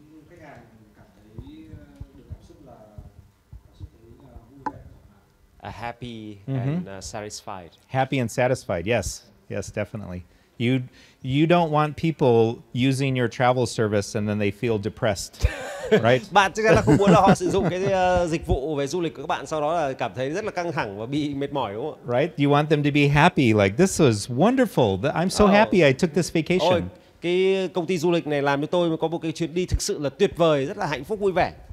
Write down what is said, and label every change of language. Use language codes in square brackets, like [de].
[vi] Khách hàng cảm thấy được cảm xúc là cảm xúc thấy vui vẻ. [en] Happy and satisfied. Happy and satisfied. Yes, yes, definitely. You don't want people using your travel service and then they feel depressed, right? [vi] Bạn chắc chắn là không muốn là họ sử dụng cái dịch vụ về du lịch của các bạn sau đó là cảm thấy rất là căng thẳng và bị mệt mỏi, đúng không ạ? [en] Right? You want them to be happy, like this was wonderful. I'm so happy I took this [vi] Ôi, [en] vacation. [vi] cái công ty du lịch này làm cho tôi có một cái chuyến đi thực sự là tuyệt vời, rất là hạnh phúc vui vẻ.